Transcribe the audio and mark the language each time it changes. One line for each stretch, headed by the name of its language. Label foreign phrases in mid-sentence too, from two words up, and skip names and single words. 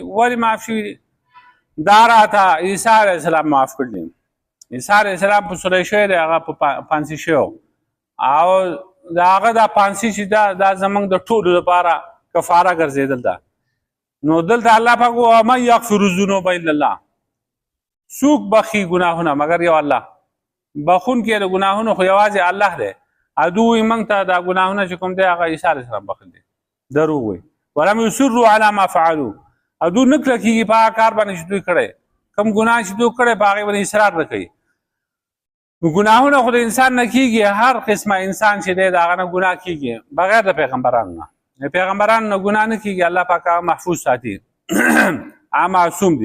Pashto: ولې معاف شوي دي؟ دا راته عیسی
Arabic: علیه السلام
Pashto: معاف کړي دي. عیسی
Arabic: علیه السلام
Pashto: په سولی شوی دی، هغه په پانسي شوی او د هغه دا پانسي چې دا زموږ د ټولو لپاره کفاره ګرځېدل ده. نو دلته الله پاک وایي
Arabic: ومن یغفر الذنوب الا الله،
Pashto: څوک بخي ګناهونه مګر یو الله. بخونکی د ګناهونو خو یوازې الله دی. ادو وایي موږ ته دا ګناهونه چې کوم دی هغه عیسی
Arabic: علیه السلام
Pashto: بخښل دي. دروغ وایي.
Arabic: ولم یصروا علی ما فعلوا،
Pashto: ادو نه کلکه کېږي په هغه کار باندې چې دوی کړی، کوم ګناه چې دوی کړی په هغې باندې اصرار نه کوي. ګناهونه خو د انسان نه کېږي، هر قسمه انسان چې دی د هغه نه ګناه کېږي بغیر د پیغمبرانو نه. د پیغمبرانو نه ګناه نه کېږي، الله پاک هغه محفوظ ساتي، هغه معصوم دي.